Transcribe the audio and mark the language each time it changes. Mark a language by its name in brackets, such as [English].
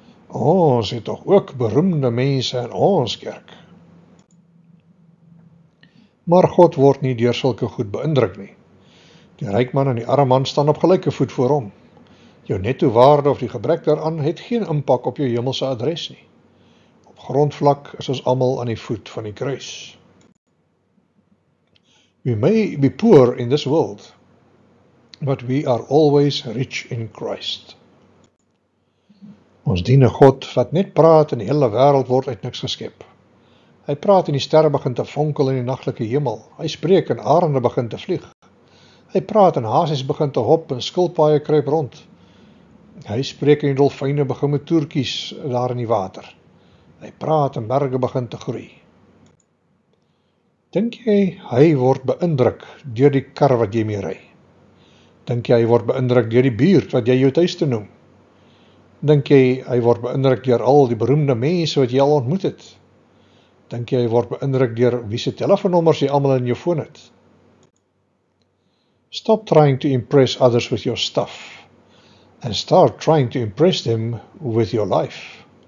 [Afrikaans] Ons het tog ook beroemde mense in ons kerk. Maar God word nie deur sulke goed beïndruk nie. Die ryk man en die arme man staan op gelyke voet voor hom. Jou netto waarde of die gebrek daaraan het geen impak op jou hemelse adres nie. Op grondvlak is ons almal aan die voet van die kruis. [English] We may be poor in this world, but we are always rich in Christ. [Afrikaans] Ons dien 'n God wat net praat en die hele wêreld word uit niks geskep. Hy praat en die sterre begin te fonkel in die naglike hemel. Hy spreek en arende begin te vlieg. Hy praat en hasies begin te hop en skilpaaie kruip rond. Hy spreek en die dolfyne begin met toertjies daar in die water. Hy praat en berge begin te groei. Dink jy hy word beïndruk deur die kar wat jy mee ry? Dink jy hy word beïndruk deur die buurt wat jy jou tuiste noem? Dink jy hy word beïndruk deur al die beroemde mense wat jy al ontmoet het? Dink jy hy word beïndruk deur wie se telefoonnommers jy almal in jou foon het? [English] Stop trying to impress others with your stuff and start trying to impress them with your life.